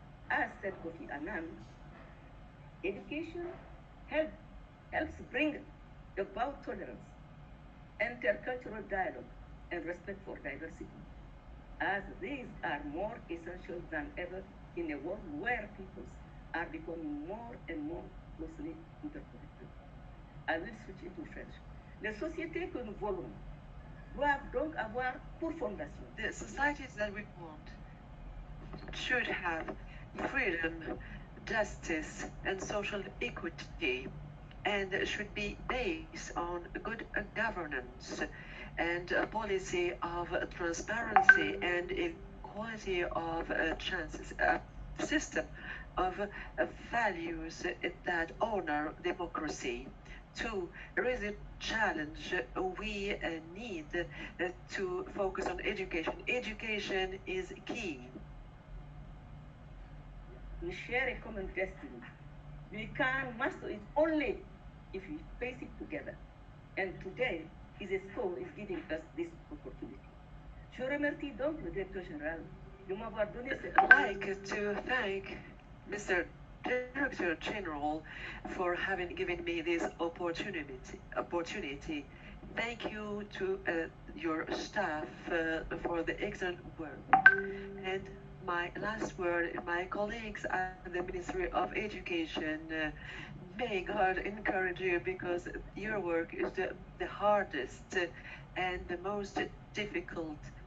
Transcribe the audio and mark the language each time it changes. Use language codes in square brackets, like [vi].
[en] As said Kofi Annan, education helps bring about tolerance, intercultural dialogue, and respect for diversity, as these are more essential than ever in a world where peoples are becoming more and more closely interconnected. I will switch into French. [fr] Les sociétés que nous voulons doivent donc avoir pour fondation. [en] The societies that we want should have freedom, justice, and social equity, and should be based on good governance and a policy of transparency and equality of chances, a system of values that honor democracy. 2, there is a challenge. We need to focus on education. Education is key. We share a common destiny. We can master it only if we face it together. And today, his school is giving us this opportunity. [fr] Je remercie donc le directeur général de m'avoir donné cette [en] I'd like to thank Mr. Director General for having given me this opportunity. Thank you to your staff for the excellent work. And my last word, my colleagues at the Ministry of Education, may God encourage you, because your work is the hardest and the most difficult.